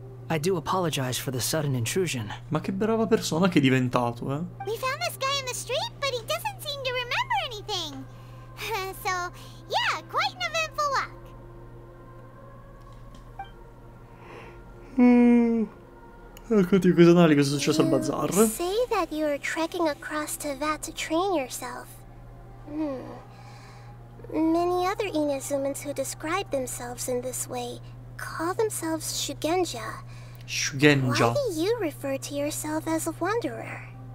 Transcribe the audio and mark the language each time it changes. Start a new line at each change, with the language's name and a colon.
English: I do apologize for the sudden intrusion.
Italian: Ma che brava persona che è diventato, eh?
English: We found this guy in the street, but he doesn't seem to remember anything. So, yeah, quite an eventful walk.
Italian: Racconti cosa cosa è successo al bazar?
English: Say that you are trekking across to Vat to train yourself. Many other Inazumans who describe themselves in this way call themselves Shugenja. Shugenja. Why do you refer to yourself as a wanderer?